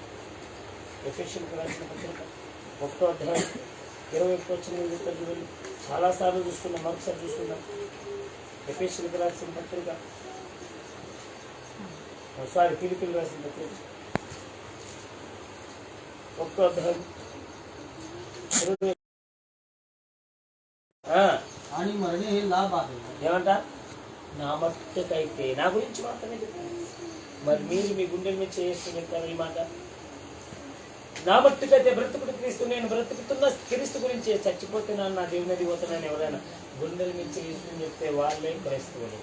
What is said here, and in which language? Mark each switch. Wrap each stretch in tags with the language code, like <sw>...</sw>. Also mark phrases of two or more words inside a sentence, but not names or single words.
<te>ఎఫెసీయులకు రాసిన పత్రిక 1వ అధ్యాయం 21 వచ్చిన చూడండి, చాలాసార్లు చూసుకున్నాం, మరొకసారి చూసుకున్నాం. ఎఫెసీయులకు రాసిన పత్రిక, ఫిలిప్పీయులకు రాసిన పత్రిక 1వ అధ్యాయం 20.</te> <mr>आणि मरणे हे लाभ आहे.</mr> <te>ఏమంట? నా మట్టుకైతే, నా గురించి మాత్రమే చెప్తాను. మరి మీరు మీ గుండెల మీద చేసుకుని చెప్తారు ఈ మాట. నా మట్టుకైతే బ్రతుకుడు క్రీస్తు, నేను బ్రతుకుతున్న క్రీస్తు గురించి, చచ్చిపోతే నా దేవుని పోతున్నాను ఎవరైనా గుండెల మీద చేసుకుని చెప్తే వాళ్ళే క్రైస్తవులు.</te>